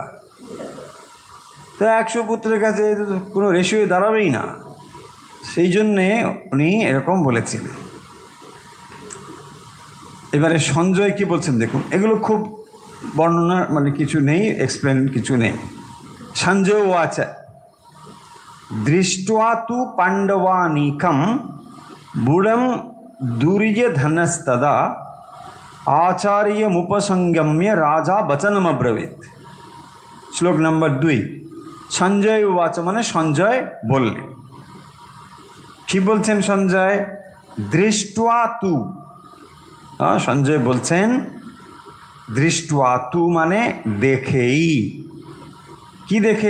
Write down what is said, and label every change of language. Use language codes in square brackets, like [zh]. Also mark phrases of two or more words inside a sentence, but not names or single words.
[bn] তো 100 পুত্রের কাছে কোনো রেশিও দাঁড়াবেই না, সেই জন্যে উনি এরকম বলেছিলেন। এবারে সঞ্জয় কি বলছেন দেখুন, এগুলো খুব বর্ণনা মানে কিছু নেই, এক্সপ্লেন কিছু নেই। [sa] সঞ্জয় ওয়াচ দৃष्ट्वा तु पाण्डवानीकं बुडं दुर्योधनस्तदा आचार्यमुपसंगम्य राजा वचनमब्रवीत्। [bn] শ্লোক নম্বর 2। সঞ্জয় উবাচ মানে সঞ্জয় বললেন, কি বলছেন সঞ্জয়? [sa] দৃष्ट्वा तु, [bn] সঞ্জয় বলছেন [sa] দৃष्ट्वा तु [bn] মানে দেখেই, কি দেখে?